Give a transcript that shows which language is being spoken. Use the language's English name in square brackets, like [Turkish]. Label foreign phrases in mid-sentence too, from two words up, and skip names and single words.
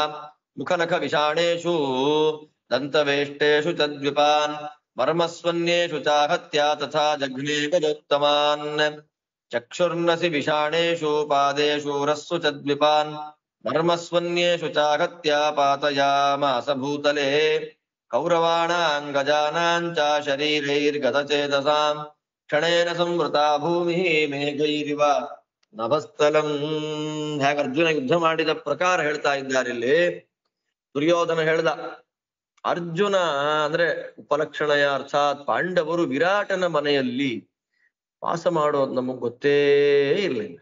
[Sanskrit] ಮುಖನಖ ವಿಷಾಣೇಷು ದಂತವೇಷ್ಟೇಷು ತದ್ವಿಪಾನ್ ಮರ್ಮಸ್ವನ್ಯೇಷು ಚಾಹತ್ಯ ತಥಾ ಜಘ್ನೇ ಗಜೋತ್ತಮಾನ್ ಚಕ್ಷುರ್ನಸಿ ವಿಷಾಣೇಷು ಪಾದೇಷು ರಸ್ಸು ತದ್ವಿಪಾನ್ ಮರ್ಮಸ್ವನ್ಯೇಷು ಚಾಹತ್ಯ ಪಾತಯಾಮಾಸ ಭೂತಲೆ ಕೌರವಾಣಾಂ ಗಜಾನಾಂ ಚ ಶರೀರೈರ್ಗತಚೇತಸಾಂ ಕ್ಷಣೇನ ಸಂವೃತಾ ಭೂಮಿಃ ಮೇಘೈರಿವ ನಭಸ್ಥಲಂ. [Kannada] ಹಾಗೆ ಅರ್ಜುನ ಯುದ್ಧ ಮಾಡಿದ ಪ್ರಕಾರ ಹೇಳ್ತಾ ಇದ್ದಾರೆ ಇಲ್ಲಿ. ದುರ್ಯೋಧನ ಹೇಳ್ದ, ಅರ್ಜುನ ಅಂದ್ರೆ ಉಪಲಕ್ಷಣಯ ಅರ್ಥಾತ್ ಪಾಂಡವರು ವಿರಾಟನ ಮನೆಯಲ್ಲಿ ವಾಸ ಮಾಡೋದು ನಮಗ್ ಗೊತ್ತೇ ಇರ್ಲಿಲ್ಲ.